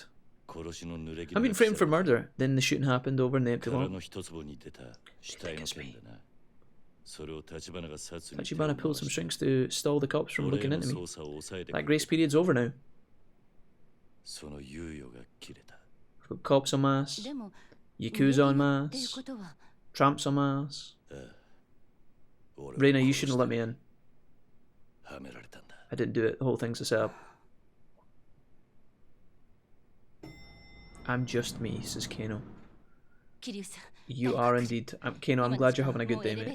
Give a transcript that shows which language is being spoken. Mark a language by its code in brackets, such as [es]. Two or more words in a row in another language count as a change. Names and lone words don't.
[en] I've been framed for murder. Then the shooting happened over in the empty lot. Tachibana pulled some strings to stall the cops from looking into me. That grace period's over now. We've got cops en masse, Yakuza en masse, tramps en masse. Reina, you shouldn't have let me in. I didn't do it. The whole thing's a setup. I'm just me, says Kano. You are indeed. Kano, I'm glad you're having a good day, mate.